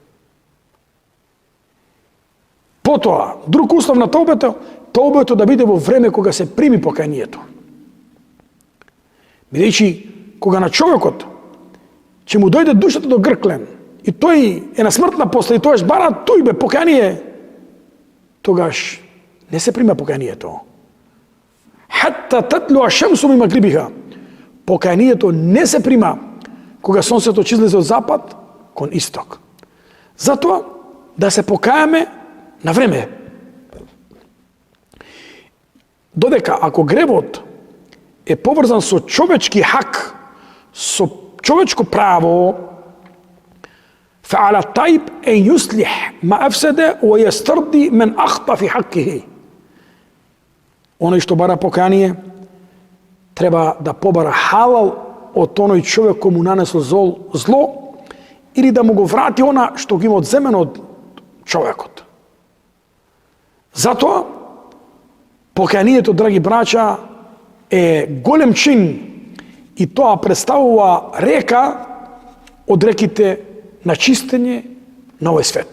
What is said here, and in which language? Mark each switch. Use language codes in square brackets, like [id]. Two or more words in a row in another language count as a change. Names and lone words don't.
[mk] Потоа, друг услов на тоубето да биде во време кога се прими покајанието. Бидејќи, кога на човекот ќе му дојде душата до грклен и тој е на смртна посла и тоаш бара тујбе покаяние, тогаш не се прима покајанието. [ar] حتى تطلع الشمس من مغربها. [mk] Покајанието не се прима кога сонцето ќе излезе од запад кон исток. Затоа да се покајаме на време. Додека ако гревот е поврзан со човечки хак, со човечко право, [ar] فعلى الطيب أن يصلح ما أفسد ويسترضي من أخطأ في حقه. [mk] Оној што бара покаяние треба да побара халал од оној човек кој му нанесло зло или да му го врати она што го има одземено од човекот. Затоа покајанието, драги браќа, е голем чин и тоа представува река од реките на чистење на овој свет.